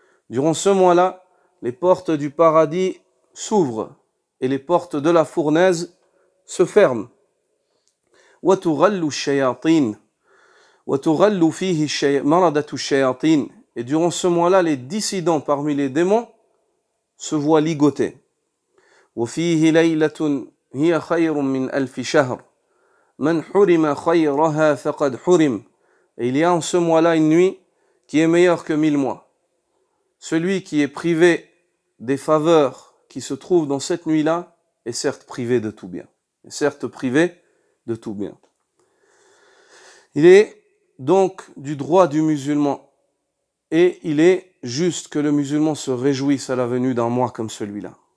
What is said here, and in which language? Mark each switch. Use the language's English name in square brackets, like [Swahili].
[French] Durant ce mois-là, les portes du paradis s'ouvrent et les portes de la fournaise se ferment. [Arabic] Wa tughallu shayatin wa tughallu fihi maradatu shayatin. [French] Et durant ce mois-là, les dissidents parmi les démons se voient ligotés. [Arabic] وفيه ليلة هي خير من ألف شهر من حرم خيرها فقد حرم. [French] Et il y a en ce mois-là une nuit qui est meilleure que 1000 mois. Celui qui est privé des faveurs qui se trouvent dans cette nuit-là est certes privé de tout bien. Est certes privé de tout bien. Il est donc du droit du musulman et il est juste que le musulman se réjouisse à la venue d'un mois comme celui-là.